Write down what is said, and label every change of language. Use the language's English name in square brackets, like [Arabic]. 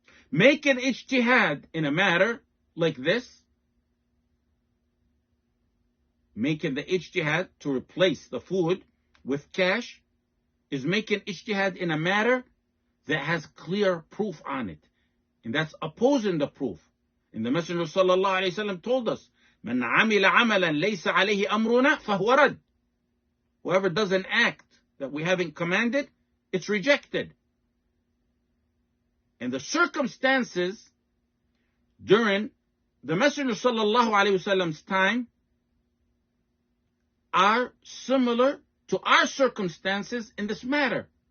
[English] Make an ijtihad in a matter like this, making the ijtihad to replace the food with cash, is making ijtihad in a matter that has clear proof on it. And that's opposing the proof. And the Messenger ﷺ told us, [Arabic] مَنْ عَمِلَ عَمَلًا لَيْسَ عَلَيْهِ أَمْرُنَا فَهُوَ رَدٌّ. [English] Whoever does an act that we haven't commanded, it's rejected. And the circumstances during the Messenger ﷺ's time are similar to our circumstances in this matter.